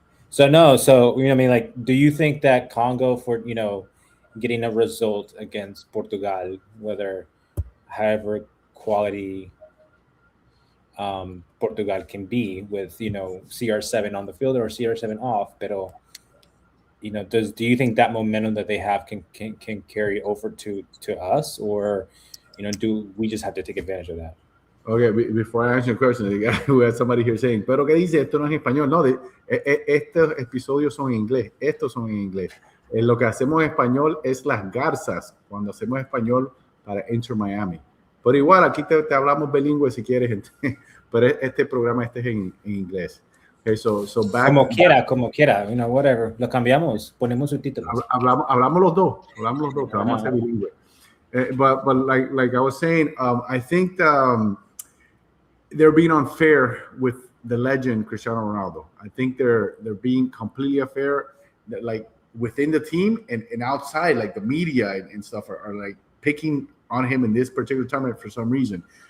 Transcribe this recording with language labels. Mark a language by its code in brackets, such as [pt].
[en] So no, so I mean, like, do you think that Congo for getting a result against Portugal, whether however quality Portugal can be with CR7 on the field or CR7 off, pero do you think that momentum that they have can carry over to us, or do we just have to take advantage of that? Okay, before I answer your question, we have somebody here saying, [es] pero ¿qué dice? Esto no es en español. No, estos episodios son en inglés. Estos son en inglés. Lo que hacemos en español es las garzas, cuando hacemos español para Enter Miami. Pero igual, aquí te hablamos bilingüe si quieres, pero este programa es en inglés. [en] Okay, so back, [es] como quiera, [en] whatever. [es] Lo cambiamos, ponemos subtítulos. Hablamos los dos, te vamos a hacer bilingüe. [en] But like I was saying, I think they're being unfair with the legend Cristiano Ronaldo. I think they're being completely unfair, like within the team and outside, like the media and stuff are like picking on him in this particular tournament for some reason.